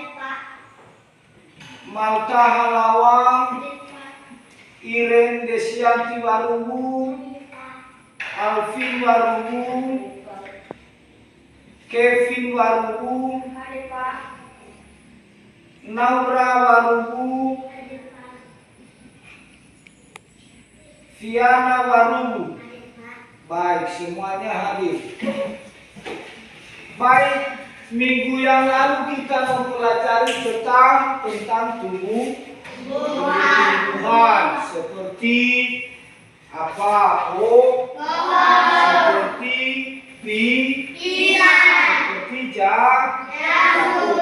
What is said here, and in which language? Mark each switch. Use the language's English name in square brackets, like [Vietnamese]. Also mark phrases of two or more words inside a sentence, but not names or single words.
[Indonesian] Malta halawang, Iren Desianti warubu, Alvin warubu, Kevin warubu, Naura warubu, Viana warubu. Baik, semuanya hadir. Baik. Minggu yang lalu kita mempelajari tentang tumbuh-tumbuhan seperti apa? Seperti seperti jagung.